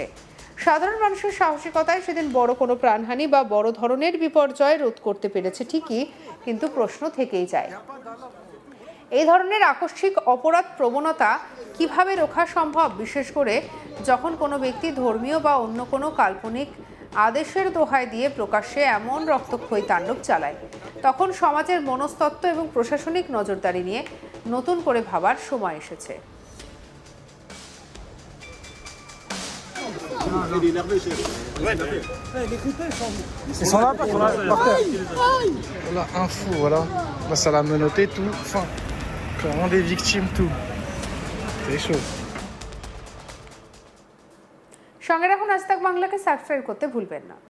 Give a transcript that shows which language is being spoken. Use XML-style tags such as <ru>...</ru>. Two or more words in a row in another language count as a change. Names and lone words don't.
<bn>সাধারণ মানুষের সাহসিকতায় সেদিন বড় কোনো প্রাণহানি বা বড় ধরনের বিপর্যয় রোধ করতে পেরেছে ঠিকই, কিন্তু প্রশ্ন থেকেই যায়, এই ধরনের আকস্মিক অপরাধ প্রবণতা কিভাবে রোখা সম্ভব, বিশেষ করে যখন কোনো ব্যক্তি ধর্মীয় বা অন্য কোনো কাল্পনিক আদেশের দোহাই দিয়ে প্রকাশ্যে এমন রক্তক্ষয়ী তাণ্ডব চালায়। তখন সমাজের মনস্তত্ত্ব এবং প্রশাসনিক নজরদারি নিয়ে নতুন করে ভাবার সময় এসেছে।</bn> <fr>Il est énervé, chef. Ils sont là, par terre. Voilà, un fou, voilà. Là, ça l'a menotté, tout. Enfin, clairement des victimes, tout. C'est chaud.</fr> <bn>সঙ্গে রাখুন আজ তাক বাংলাকে সাবস্ক্রাইব করতে ভুলবেন না।</bn>